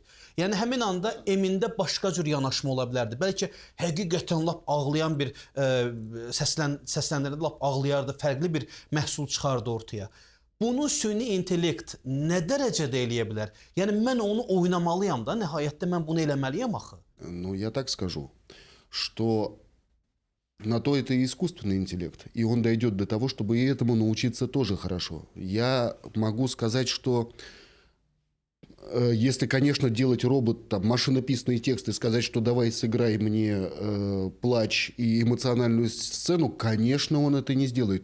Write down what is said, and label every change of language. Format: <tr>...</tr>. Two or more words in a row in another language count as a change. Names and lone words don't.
<az>Yəni həmin anda Emində başqa cür yanaşma ola bilərdi. Bəlkə həqiqətən lap ağlayan bir səsləndirəndə lap ağlayardı, fərqli bir məhsul çıxardı ortaya. Bunu süni intellekt nə dərəcədə eləyə bilər? Yəni mən onu oynamalıyam da, nəhayətdə mən bunu eləməliyəm axı.</az> <ru>Ну, я так скажу, что на то это и искусственный интеллект, и он дойдет до того, чтобы и этому научиться тоже хорошо. Я могу сказать, что если, конечно, делать робот, там, машинописные тексты, сказать, что давай сыграй мне плач и эмоциональную сцену, конечно, он это не сделает.</ru>